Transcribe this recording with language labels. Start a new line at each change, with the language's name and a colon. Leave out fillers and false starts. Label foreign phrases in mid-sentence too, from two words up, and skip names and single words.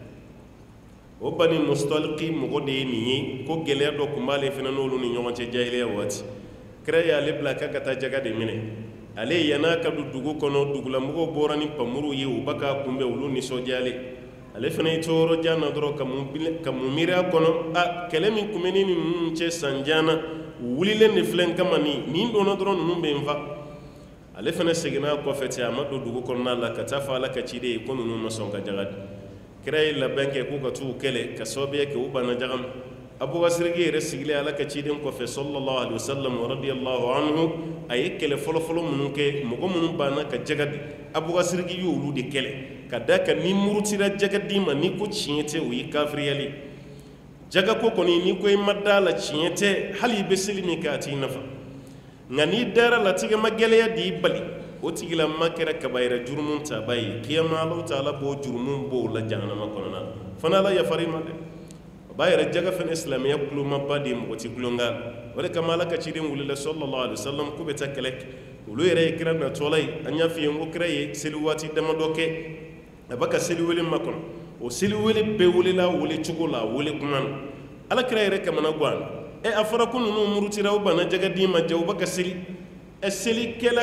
Bambara: o Bani Mustaliki mɔgɔ de ye nin ye ko gɛlɛya dɔ tun b'ale fana n'olu ni ɲɔgɔn cɛ jahiliya waati kira y'ale bila k'a ka taa jaga de minɛ ale yan'a ka don dugu kɔnɔ dugulamɔgɔw bɔra ni pamuru ye u ba k'a kunbɛn olu nisɔndiyalen ale fana ye to yɔrɔ jan na dɔrɔn ka mun miiri a kɔnɔ a kɛlɛ min tun bɛ ne ni ninnu cɛ san jan na wulilen de filɛ n kama nin donna dɔrɔn ninnu bɛ n fa ale fana seginna a kɔfɛ ten a ma don dugu kɔnɔna la ka taa fɔ Ala ka ciden ye ko ninnu ma sɔn ka jaga di kira ye labɛn kɛ k'u ka t'u kɛlɛ ka sababuya kɛ u banna jaga ma Abubakar yɛrɛ sigilen Ala ka ciden kɔfɛ
Arabic: صلى الله عليه وسلم رضي الله عنه
Bambara: a ye kɛlɛ fɔlɔfɔlɔ minnu kɛ mɔgɔ minnu banna ka jaga di Abubakar y'olu de kɛlɛ ka da kan ni murutira jaga di ma ni ko tiɲɛ tɛ o ye kafiriyali jaga ko kɔni ni ko i ma da la tiɲɛ tɛ hali i bɛ seli min kɛ a t'i nafa nka n'i dara latigɛ ma gɛlɛya de i bali o tigilama kɛra kabayira jurumu taba ye kiyama Alahu taala b'o jurumu b'o la jahanama kɔnɔna na fana Ala yafari ma dɛ o b'a yɛrɛ jaga fana silamɛya kulomaba de ye mɔgɔ ti kulon k'a la o de kama Ala ka ciden wulila
Arabic: صلى الله عليه وسلم
Bambara: k'u bɛ taa kɛlɛ kɛ olu yɛrɛ ye kira natɔla ye an y'a f'i ye ko kira ye seli waati damadɔ kɛ a b'a ka seli wele makɔnɔ o seli wele bɛɛ welela wele cogo la wele kuma na Ala kira yɛrɛ kamana gan a fɔra ko ninnu murutira u banna jaga di ma ja u b'a ka seli selikɛla